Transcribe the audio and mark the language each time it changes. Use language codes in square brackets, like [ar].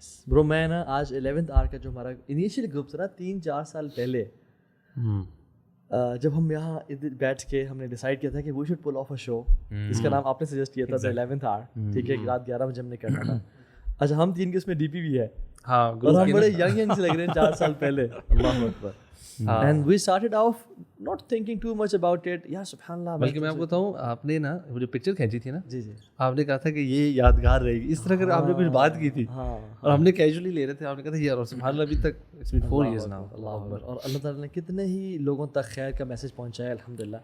[ur] برو میں نا آج 11th hour کا جو ہمارا انیشیل گروپ تھا نا 3-4 سال پہلے, جب ہم یہاں بیٹھ کے ہم نے ڈیسائیڈ کیا تھا کہ [en] we should pull off a show, [ur] جس کا نام آپ نے سجیسٹ کیا تھا 11th hour, ٹھیک ہے, رات 11 بجے ہم نے کرنا تھا. اچھا ہم 3 کے اس میں ڈی پی بھی ہے, ہاں, اور ہم بڑے ینگ سے لگ رہے ہیں 4 سال پہلے. اللہ اکبر. [en] And we started off not thinking too much about it. [ur] یا سبحان اللہ. بلکہ میں آپ کو بتاؤں, آپ نے نا وہ جو پکچر کھینچی تھی نا, جی جی, آپ نے کہا تھا کہ یہ یادگار رہے گی, اس طرح کر آپ نے کچھ بات کی تھی اور ہم نے کیجولی لے رہے تھے. آپ نے کہا تھا یار سبحان اللہ ابھی تک [en] it's been 4 years now. [ur] اللہ اکبر. اور اللہ تعالیٰ نے کتنے ہی لوگوں تک خیر کا میسج پہنچایا الحمدللہ.